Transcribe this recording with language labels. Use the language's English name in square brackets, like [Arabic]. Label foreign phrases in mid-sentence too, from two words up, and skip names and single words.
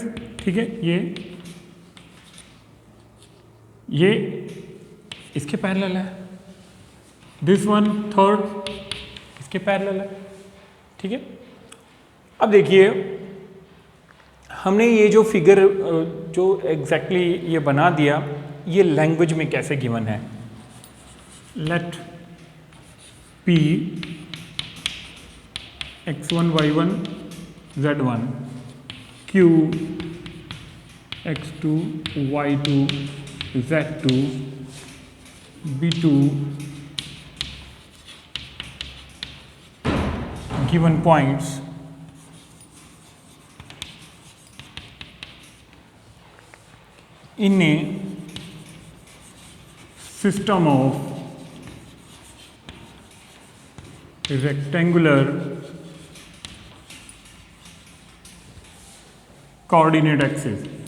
[Hindi] ठीक है, ये इसके पैरेलल है, [English] this one third [Hindi] इसके पैरेलल है। ठीक है, अब देखिए हमने ये जो फिगर जो एग्जैक्टली ये बना दिया, ये लैंग्वेज में कैसे गिवन है। [English] लेट P x1 y1 z1 Q x2 y2 z2 b2 given points in a system of rectangular coordinate axis।